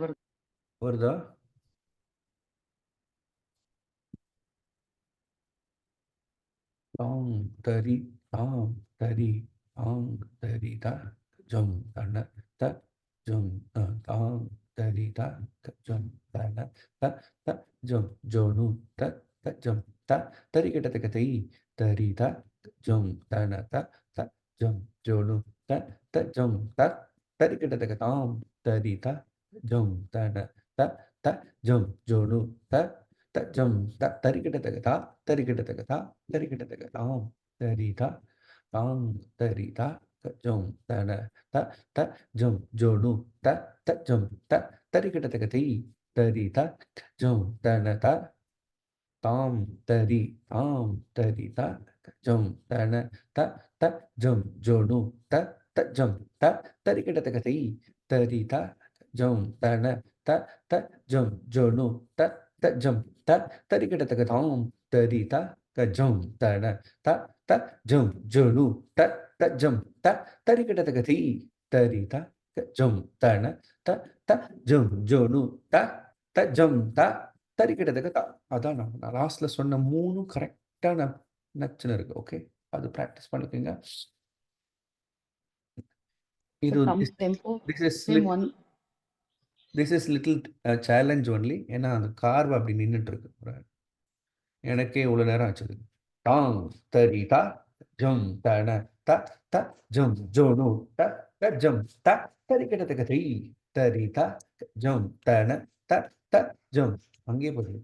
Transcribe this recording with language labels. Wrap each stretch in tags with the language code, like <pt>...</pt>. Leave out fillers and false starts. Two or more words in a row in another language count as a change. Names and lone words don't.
<ta>வருதா? தாம் தரி தாம் தரி தாம் தரி த ஜம் தன த ஜம் தாம் தரி த ஜம் தன த த ஜம் ஜோனு த த ஜம் த தரி கிட்டத்தக்க தை தரி த ஜம் தன த த ஜம் ஜோனு த த ஜம் த தரி கிட்டத்தக்க தாம் தரி த ஜம் தன த த ஜம் ஜோனு த த ஜம் த தரி கிட்டத்தக்க தா தரி கிட்டத்தக்க தா தரி கிட்டத்தக்க தாம் தரி த தாம் தரி த jum tana ta ta jum jonu ta ta jum ta tarikita takati tari ta jum tana ta tom tari ta jum tana ta ta jum jonu ta ta jum ta tarikita takati tari ta jum tana ta ta jum jonu ta ta jum ta tarikita takatom tari ta ka jum tana ta ta jum jonu ta ta jum ta tarikita takati tari ta ka jum tana ta ta jum jonu ta ta jum ta tarikita takata அதான் நான் லாஸ்ட்ல சொன்ன 3 கரெக்ட்டா நச்சுன்னு இருக்கு. ஓகே. அது பிராக்டிஸ் பண்ணிக்கங்க. இது</ta> <en>Some tempo, this is same one. little challenge only.</en> <ta>ஏன்னா அந்த கார்வ் அப்படி நின்னுட்டு இருக்கு. எனக்கே இவ்வளவு நேரம் ஆச்சு. டாங் தரி தா ஜம் தன த த ஜம் ஜோனு த த ஜம் த தரிக்கிட்ட தகதி தரி த ஜம் தன த த ஜம் அங்கே போகுது.</ta>